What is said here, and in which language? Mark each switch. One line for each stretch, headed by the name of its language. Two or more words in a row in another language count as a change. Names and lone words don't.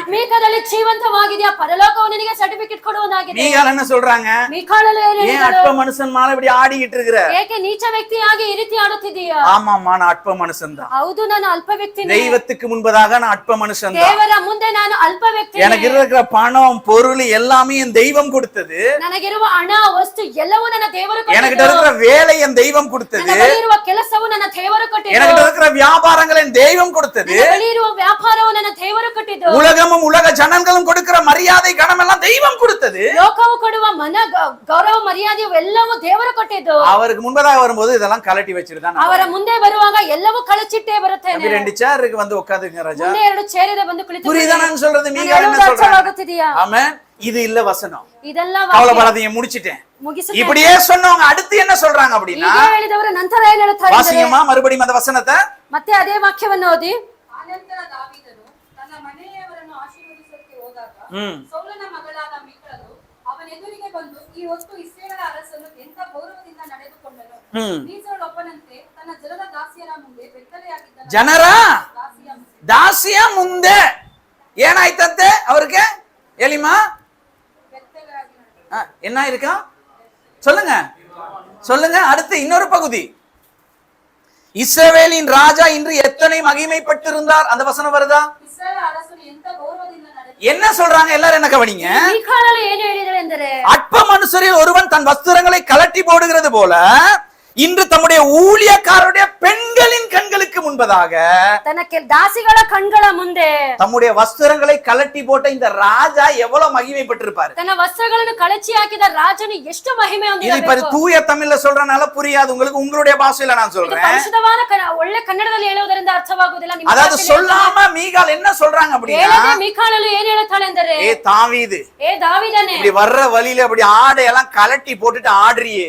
Kannada: ಆತ್ಮೀಕದಲ್ಲಿ ಜೀವಂತವಾಗಿದೆಯಾ, ಪರಲೋಕವು ನಿನಗೆ ಸರ್ಟಿಫಿಕೇಟ್ ಕೊಡುವುದಾಗಿದೆ.
Tamil: மீகால் என்ன சொல்றாங்க?
Kannada: ಮೀಕಾಲಲು ಏನು
Tamil: ஏன்
Kannada: ಹೇಳಿದಳು?
Tamil: அற்ப மனுஷன் மேல இப்படி ஆடிக்கிட்டு இருக்கிற?
Kannada: ಏಕೆ ನೀಚ ವ್ಯಕ್ತಿಯಾಗಿ ಈ ರೀತಿ ಆಡುತ್ತಿದ್ದೀಯಾ?
Tamil: ஆமாமா, நான் அற்ப மனுஷன் தான்.
Kannada: ಹೌದು, ನಾನು ಅಲ್ಪ ವ್ಯಕ್ತಿನೇ.
Tamil: தெய்வத்துக்கு முன்பதாக நான் அற்ப மனுஷன் தான்.
Kannada: ದೇವರ ಮುಂದೆ ನಾನು ಅಲ್ಪ ವ್ಯಕ್ತಿ.
Tamil: எனக்கு இருக்கிற பணம் பொருள் எல்லாமே என் தெய்வம் கொடுத்தது.
Kannada: ನನಗಿರುವ ಹಣ ವಸ್ತು ಎಲ್ಲವೂ ನನ್ನ ದೇವರು
Tamil: எனக்கு
Kannada: ಕೊಟ್ಟಿದ್ದು.
Tamil: இருக்கிற வேலை என் தெய்வம் கொடுத்தது.
Kannada: ನನ್ನ ಬಳಿ ಇರುವ ಕೆಲಸವು ನನ್ನ ದೇವರು ಕೊಟ್ಟಿದ್ದು.
Tamil: எனக்கு இருக்கிற வியாபாரங்கள் என் தெய்வம் கொடுத்தது.
Kannada: ನನ್ನ ಬಳಿ ಇರುವ ವ್ಯಾಪಾರವು ನನ್ನ ದೇವರು ಕೊಟ್ಟಿದ್ದು.
Tamil: உலகமும் உலக ஜனங்களும் கொடுக்கிற மரியாதை கனம் எல்லாம் தெய்வம் கொடுத்தது.
Kannada: ಲೋಕವು ಕೊಡುವ ಗೌರವ ಮರ್ಯಾದೆಯು ಎಲ್ಲವೂ ದೇವರು ಕೊಟ್ಟಿದ್ದು.
Tamil: அவருக்கு முன்பதாக வரும்போது இதெல்லாம் கலட்டி வச்சிட்டு தான்
Kannada: ಅವರ ಮುಂದೆ ಬರುವಾಗ ಎಲ್ಲವೂ ಕಳಚಿಟ್ಟೇ ಬರುತ್ತೇನೆ.
Tamil: 2 சேருக்கு வந்து உட்கார்ந்துங்க ராஜா.
Kannada: ಮುಂದೆ 2 ಚೇರಿದೆ ಬಂದು ಕುಳಿತು.
Tamil: புரியுதா நான் சொல்றது? மீகால் என்ன சொல்றாங்க?
Kannada: ಅರ್ಥವಾಗುತ್ತಿದೆಯಾ?
Tamil: ஆமென். இது இல்ல வசனம்.
Kannada: ಇದೆಲ್ಲ
Tamil: கவலைப்படாதீங்க, முடிச்சிட்டேன்.
Kannada: ಮುಗಿಸುತ್ತೇನೆ.
Tamil: இப்படியே சொன்னவங்க அடுத்து என்ன சொல்றாங்க அப்படின்னா,
Kannada: ಹೀಗೆ ಹೇಳಿದವರು ನಂತರ ಏನು ಹೇಳುತ್ತಾರೆ?
Tamil: வாசிங்கம்மா மறுபடியும் அந்த வசனத்தை.
Kannada: ಮತ್ತೆ ಅದೇ ವಾಕ್ಯವನ್ನು ಓದಿ. ಆನಂತರ ದಾವೀದನು ತನ್ನ ಮನೆಯವರನ್ನು ಆಶೀರ್ವದಿಸಕ್ಕೆ ಹೋದಾಗ ಸೌಲನ ಮಗಳಾದ ಮೀಕಳಳು ಅವನೆದುರಿಗೆ ಬಂದು, ಈ ಹೊತ್ತು ಇಸ್ರಾಯೇಲರ ಅರಸನು ಎಂತ ಗೌರವದಿಂದ ನಡೆದುಕೊಂಡನು. ನೀಸಳೊಬ್ಬನಂತೆ ತನ್ನ ಜನರ ದಾಸಿಯರ ಮುಂದೆ ಬೆತ್ತಲೆಯಾಗಿದ್ದನು. ಜನರ ದಾಸಿಯ ಮುಂದೆ ಏನಾಯ್ತಂತೆ அவருக்கு?
Tamil: எலிமா என்ன இருக்கா? சொல்லுங்க சொல்லுங்க. அடுத்து இன்னொரு பகுதி. இஸ்ரவேலின் ராஜா இன்று எத்தனை மகிமைப்பட்டிருந்தார், அந்த வசனம் வருதா?
Kannada: ಇಸ್ರಾಯೇಲ್ ಅರಸನ್ ಎಂತ ಗೌರವದಿಂದ
Tamil: என்ன சொல்றாங்க எல்லாரும் என்ன கவனிங்க.
Kannada: ಮೀಕಾಳಲು ಏನು ಹೇಳಿದಳು ಎಂದರೆ,
Tamil: அற்ப மனுஷரில் ஒருவன் தன் வஸ்திரங்களை கலட்டி போடுகிறது போல இன்று தம்முடைய ஊழியக்காரருடைய பெண்களின் கண்களுக்கு முன்பதாக
Kannada: ತನ್ನ ದಾಸಿಗಳ ಕಣ್ಗಳ ಮುಂದೆ
Tamil: தம்முடைய வஸ்திரங்களை கலட்டி போட்ட இந்த ராஜா எவ்வளவு மகிமை பெற்றிருப்பாரு.
Kannada: ತನ್ನ ವಸ್ತ್ರಗಳನ್ನು ಕಳಚಿ ಹಾಕಿದ ರಾಜನು ಎಷ್ಟು ಮಹಿಮೆ
Tamil: இது இப்ப
Kannada: ಹೊಂದಿರಬೇಕು.
Tamil: தூய தமிழ்ல சொல்றனால புரியாது உங்களுக்கு, உங்களுடைய பாஷையில நான்
Kannada: ಇದು
Tamil: சொல்றேன்.
Kannada: ಪರಿಶುದ್ಧವಾದ ಒಳ್ಳೆ ಕನ್ನಡದಲ್ಲಿ ಹೇಳುವುದರಿಂದ ಅರ್ಥವಾಗುವುದಿಲ್ಲ. ನಿಮ್ಮ
Tamil: அதாவது
Kannada: ಭಾಷೆಯಲ್ಲಿ
Tamil: சொல்லாம மீகால் என்ன சொல்றாங்க அப்படின்னா,
Kannada: ಹೇಳದೆ ಮೀಕಾಳಲು ಏನ್ ಹೇಳುತ್ತಾಳೆ ಎಂದರೆ,
Tamil: ஏ தாவீது,
Kannada: ಏ ದಾವೀದನೇ,
Tamil: இப்படி வர்ற வழியில அப்படி ஆடையெல்லாம் கலட்டி போட்டுட்டு ஆடுறியே,